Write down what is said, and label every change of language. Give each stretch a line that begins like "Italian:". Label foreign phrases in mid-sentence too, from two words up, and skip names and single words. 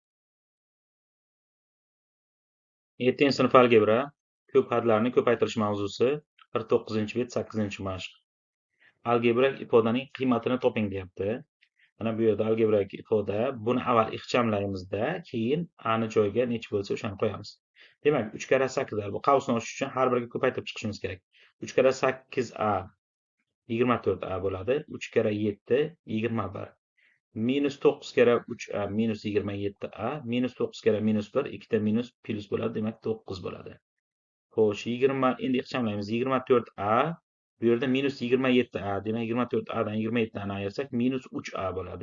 Uzbek: 7-sinf algebra ko'p hadlarni ko'paytirish mavzusi 49-bet 8-mashq. Algebrak ifodaning qiymatini toping deyapti. Mana bu yerda algebrak ifoda, buni avval ixchamlaymizda, keyin a ni joyiga necha bo'lsa o'shani qo'yamiz. Demak, 3 kare 8 bu qavsni ochish uchun har biriga ko'paytirib chiqishimiz kerak. 3 kare 8a 24a bo'ladi. 3 kare 7 21. Minus 9 kere 3a minus 27a, minus 9 kere minus 1, 2 ta minus plus bo'ladi, demak 9 bo'ladi. Xo'sh, 20 endi ixchamlaymiz. 24a Bu yerda -27a, demak 24adan 27ni ayirsak -3a bo'ladi.